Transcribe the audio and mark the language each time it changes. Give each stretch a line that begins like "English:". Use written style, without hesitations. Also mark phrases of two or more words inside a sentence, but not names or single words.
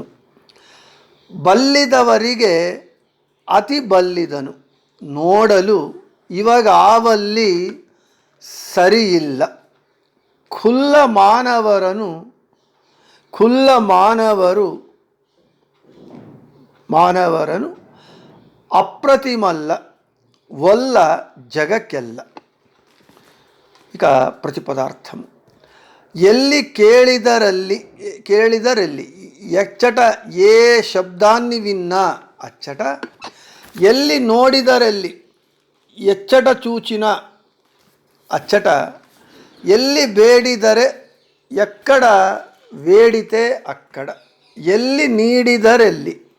Kannada: ಬಲ್ಲಿದವರಿಗೆ ಅತಿ ಬಲ್ಲಿದನು, ನೋಡಲು ಇವಾಗ ಆವಲ್ಲಿ ಸರಿಯಿಲ್ಲ. ಖುಲ್ಲ ಮಾನವರನು ಅಪ್ರತಿಮಲ್ಲ ಒಲ್ಲ ಜಗಕ್ಕೆಲ್ಲ.
Telugu: ఇక ప్రతిపదార్థం.
Kannada: ಎಲ್ಲಿ ಕೇಳಿದರಲ್ಲಿ
Telugu: ఎచ్చట ఏ శబ్దాన్ని విన్నా అచ్చట,
Kannada: ಎಲ್ಲಿ ನೋಡಿದರಲ್ಲಿ
Telugu: ఎచ్చట చూచిన అచ్చట,
Kannada: ಎಲ್ಲಿ ಬೇಡಿದರೆ
Telugu: ఎక్కడ వేడితే అక్కడ,
Kannada: ಎಲ್ಲಿ ನೀಡಿದರಲ್ಲಿ